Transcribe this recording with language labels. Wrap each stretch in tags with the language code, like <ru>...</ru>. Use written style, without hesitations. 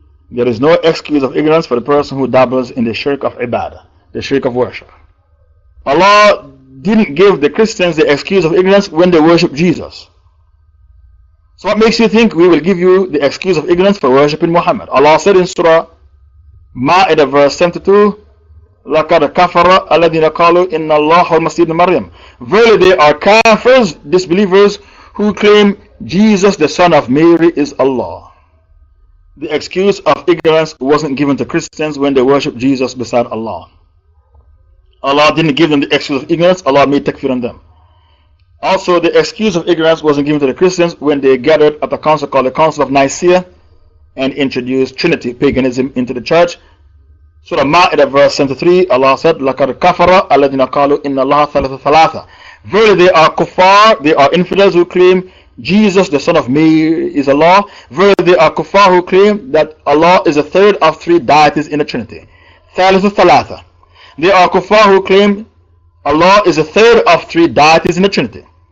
<en>There is no excuse of ignorance for the person who dabbles in the shirk of ibadah, the shirk of worship. Allah didn't give the Christians the excuse of ignorance when they worship Jesus. So what makes you think we will give you the excuse of ignorance for worshipping Muhammad? Allah said in Surah Ma'idah verse 72,</en> <ar>لَقَدْ كَفَرَ الَّذِينَ قَالُوا إِنَّ اللَّهَ وَالْمَسِيحُ ابْنُ مَرْيَمَ.</ar> <en>Verily they are kafirs, disbelievers, who claim Jesus the son of Mary is Allah. The excuse of ignorance wasn't given to Christians when they worship Jesus beside Allah. Allah didn't give them the excuse of ignorance. Allah made takfir on them. Also, the excuse of ignorance wasn't given to the Christians when they gathered at a council called the Council of Nicaea and introduced Trinity paganism into the church. Surah Ma'idah verse 73, Allah said,</en> <ar>لَقَدْ كَفَرَ الَّذِينَ قَالُوا إِنَّ اللَّهَ ثَلَثُ ثَلَاثَةٍ.</ar> <en>Verily they are kuffar, they are infidels who claim Jesus the son of Mary is Allah. Verily they are kuffar who claim that Allah is a third of 3 deities in the Trinity.</en> <ar>ثَالِثُ ثَلَاثَةٍ.</ar> <en>They are kuffar who claim Allah is a third of 3 deities in the Trinity.</en>